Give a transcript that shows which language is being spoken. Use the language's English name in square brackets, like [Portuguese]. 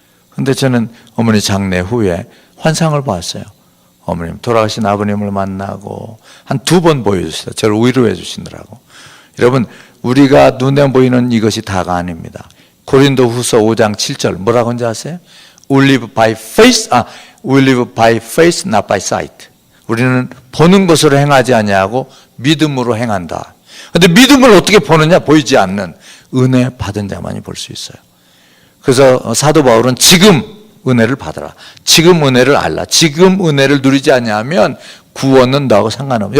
[Korean] 근데 저는 어머니 장례 후에 환상을 봤어요. 어머님, 돌아가신 아버님을 만나고 한 2번 보여주시다. 저를 위로해 주시느라고. 여러분, 우리가 눈에 보이는 이것이 다가 아닙니다. 고린도 후서 5장 7절 뭐라고 하는지 아세요? [English] We live by faith, we live by faith, not by sight. [Korean] 우리는 보는 것으로 행하지 아니하고 믿음으로 행한다. 그런데 믿음을 어떻게 보느냐? 보이지 않는 은혜 받은 자만이 볼 수 있어요. 그래서 사도 바울은 지금 은혜를 받아라. 지금 은혜를 알라. 지금 은혜를 누리지 않냐면 구원은 너하고 상관없어요.